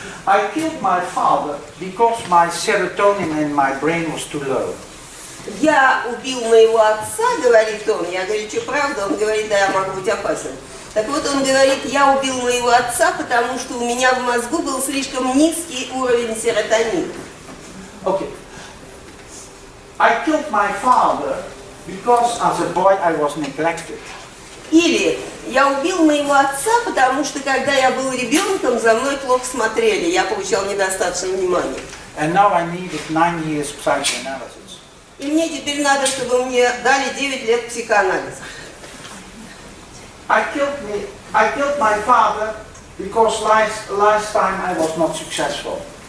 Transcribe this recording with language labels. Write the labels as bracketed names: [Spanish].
[English] I killed my father because my serotonin in my brain was too low. [Russian] Я убил моего отца, говорит он. Я говорю, что правда? Он говорит, да, я могу быть опасен. Так вот, он говорит, я убил моего отца, потому что у меня в мозгу был слишком низкий уровень серотонина. [English] Okay. I killed my father because as a boy I was neglected. [Russian] Или я убил моего отца, потому что когда я был ребенком, за мной плохо смотрели, я получал недостаточно внимания. [English] And now I needed 9 years psychoanalysis. [Russian] И мне теперь надо, чтобы мне дали 9 лет психоанализа. [English] I killed my father because last time I was not successful.